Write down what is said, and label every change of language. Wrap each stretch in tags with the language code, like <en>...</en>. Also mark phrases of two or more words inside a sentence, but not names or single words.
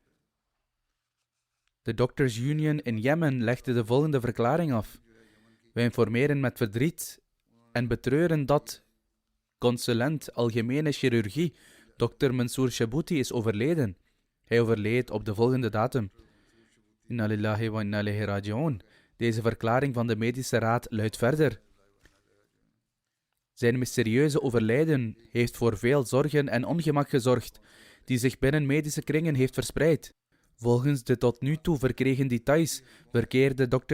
<nl>De Doctors Union in Jemen legde de volgende verklaring af. Wij informeren met verdriet en betreuren dat consulent algemene chirurgie Dr. Mansour Shabouti is overleden. Hij overleed op de volgende datum.</nl> <ar>إنا لله وإنا إليه راجعون.</ar> <nl>Deze verklaring van de medische raad luidt verder. Zijn mysterieuze overlijden heeft voor veel zorgen en ongemak gezorgd, die zich binnen medische kringen heeft verspreid. Volgens de tot nu toe verkregen details verkeerde Dr.</nl>